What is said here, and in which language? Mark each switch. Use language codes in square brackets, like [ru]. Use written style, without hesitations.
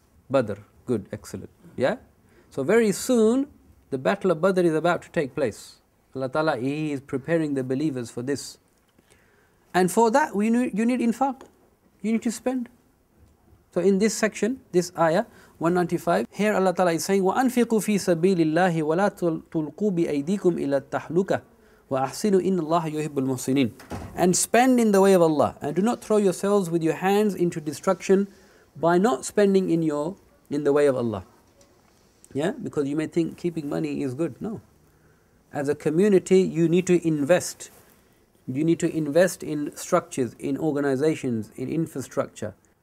[en] Badr. Good, excellent. Yeah? So very soon, the battle of Badr is about to take place. Allah Ta'ala, He is preparing the believers for this. And for that, you need infaq. You need to spend. So in this section, this ayah, 195, here Allah Ta'ala is saying, [ar] وَأَنْفِقُوا فِي سَبِيلِ اللَّهِ وَلَا تُلْقُوا بِأَيْدِيكُمْ إِلَى التَّحْلُكَةِ وَأَحْسِنُوا إِنَّ اللَّهَ يُحِبُّ الْمُحْسِنِينَ. [en] And spend in the way of Allah, and do not throw yourselves with your hands into destruction by not spending in the way of Allah. Yeah, because you may think keeping money is good. No. As a community, you need to invest. You need to invest in structures, in organizations, in infrastructure.